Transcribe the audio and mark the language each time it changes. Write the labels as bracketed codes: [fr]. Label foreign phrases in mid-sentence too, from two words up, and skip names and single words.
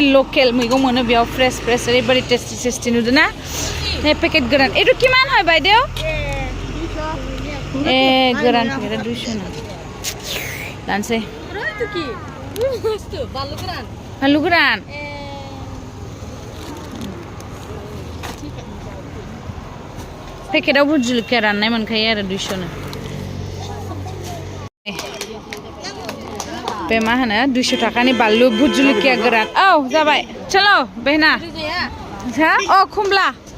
[brx] लकेल मैगं मोनो बेयाव फ्रेश ओरैबायदि टेस्टि नुदों ना नै पेकेट गोरान [as] এটু কিমান হয় বাইদেউ [brx] ए गोरान पेकेट 200 ना लानोसै बानलु गोरान पेकेटाव भुट जुलुकिया राननाय मोनखायो आरो 200 नो बे मा होनो 200 थाखानि बानलु भुट जुलुकिया गोरान औ जाबाय चलो बेहना हा अ खमला